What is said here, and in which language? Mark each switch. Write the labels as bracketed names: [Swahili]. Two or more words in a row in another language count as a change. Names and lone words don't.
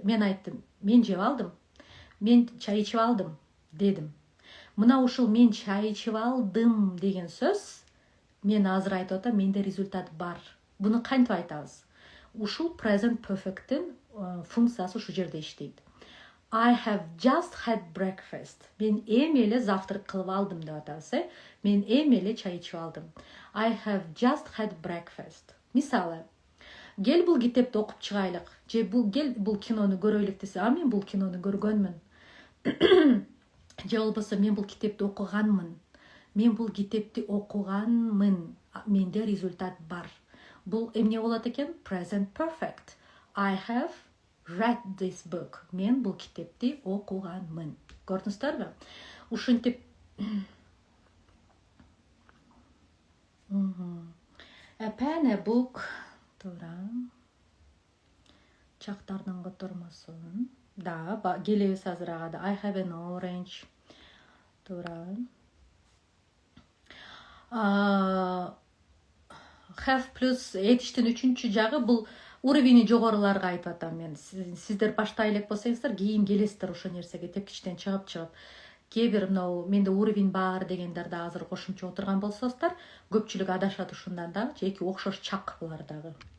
[Kyrgyz] Мен айттым, мен жеп алдым. Мен чай ичип алдым дедим. Мына ушул мен чай ичип алдым деген сөз мен азыр айтып атам, менде результат бар. Буну кантип айтабыз? Ушул [English] present perfect'тин [Kyrgyz] функциясы ушу жерде иштейт. [English] I have just had breakfast. [Kyrgyz] Мен эми эле завтрак кылып алдым деп атабыз, Мен эми эле чай ичип алдым. [English] I have just had breakfast. [Kyrgyz] Мисалы, гел бул китепти окуп чыгайлык, же гел бул кинону көрөйлүк десе, мен бул кинону көргөнмүн. Же болбосо мен бул китепти окуганмын. Мен бул китепти окуганмын. Менде результат бар. Бул эмне болот экен? [English] Present perfect. I have read this book. [Kyrgyz] Мен бул китепти окуганмын. Көрдүңүздөрбү? Ушинтип [English] A pen, a book. [Kyrgyz] Туура. Чактардын котормосун. Да, келебиз азыр ага да. [English] I have an orange. [Kyrgyz] Туура. Have плюс этиштин үчүнчү жагы бул уровени жогоруларга айтып атам мен. Сиздер баштай элек болсоңуздар, кийин келесиздер ошо нерсеге тепкичтен чыгып. Кээ бир менде уровень бар дегендер да азыр кошумча отурган болсоңуздар, көпчүлүк адашат ушундан да, эки окшош чак булар дагы.